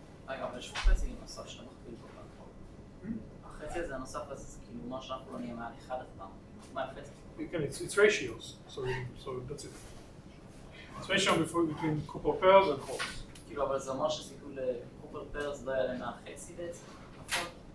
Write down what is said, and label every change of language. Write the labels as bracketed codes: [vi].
[he] אבל יש חצי נוסף שאתה מכפיל פה כאן. החצי הזה הנוסף הזה זה כאילו מה שאנחנו לא נהיה מעל 1 אף פעם. מה החצי? [en] It's ratios, so that's it. It's ratio between copper pairs and holes. [he] כאילו אבל זה אומר שסיכוי לקופר פרס לא יעלה מהחצי בעצם, נכון?